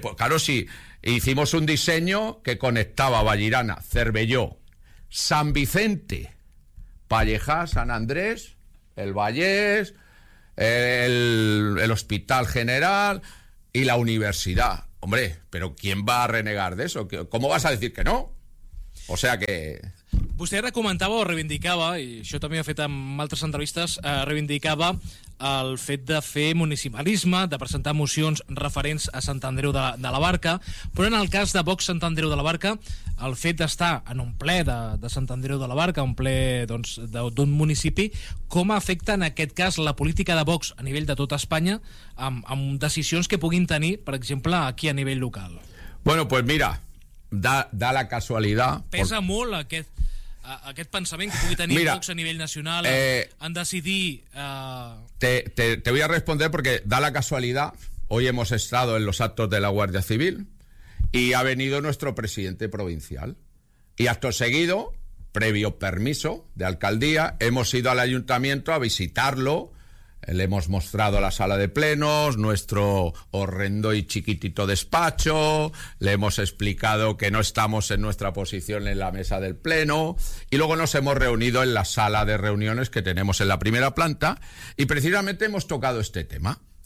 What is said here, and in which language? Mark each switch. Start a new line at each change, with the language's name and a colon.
Spanish: Claro, sí, hicimos un diseño que conectaba Vallirana, Cervelló, San Vicente, Pallejá, San Andrés, el Vallés, el Hospital General y la Universidad. Hombre, pero ¿quién va a renegar de eso? ¿Cómo vas a decir que no? O sea que...
Catalan: Vostè ara comentava o reivindicava, i això també ho he fet en altres entrevistes, reivindicava el fet de fer municipalisme, de presentar mocions referents a Sant Andreu de la Barca, però en el cas de Vox Sant Andreu de la Barca, el fet d'estar en un ple de Sant Andreu de la Barca, un ple doncs, d'un municipi, com afecta en aquest cas la política de Vox a nivell de tota Espanya amb decisions que puguin tenir, per exemple, aquí a nivell local?
Spanish: Bueno, pues mira, da la casualidad...
Catalan: Pesa molt aquest pensament que pugui tenir
Spanish: mira,
Catalan: Vox a nivell nacional en decidir...
Spanish: Te voy a responder porque da la casualidad, hoy hemos estado en los actos de la Guardia Civil y ha venido nuestro presidente provincial. Y acto seguido, previo permiso de alcaldía, hemos ido al ayuntamiento a visitarlo, le hemos mostrado la sala de plenos, nuestro horrendo y chiquitito despacho, le hemos explicado que no estamos en nuestra posición en la mesa del pleno, y luego nos hemos reunido en la sala de reuniones que tenemos en la primera planta, y precisamente hemos tocado este tema.